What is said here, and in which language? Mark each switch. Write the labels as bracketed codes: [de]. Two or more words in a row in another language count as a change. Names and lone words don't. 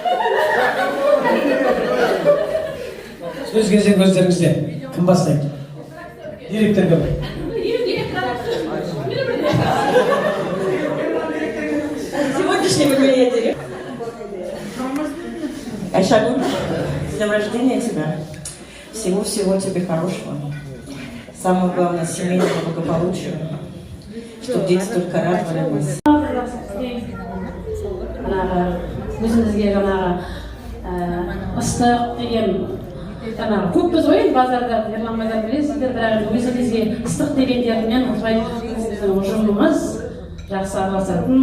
[kk] Сөз кезек өздеріңізде. Кім бастайды? Директор кім? [ru] Сегодняшний мне директор. Айшагун, с днем рождения тебя. Всего-всего тебе хорошего. Самое главное, семейного благополучия. Чтобы дети только радовали вас. [kk] Өзімізге жаңағы ыстық деген жаңағы көп біз ғой базарда ерлан базар білесіздер, бірақ өзімізге ыстық дегендермен осылай біздің ұжымымыз жақсы араласатын.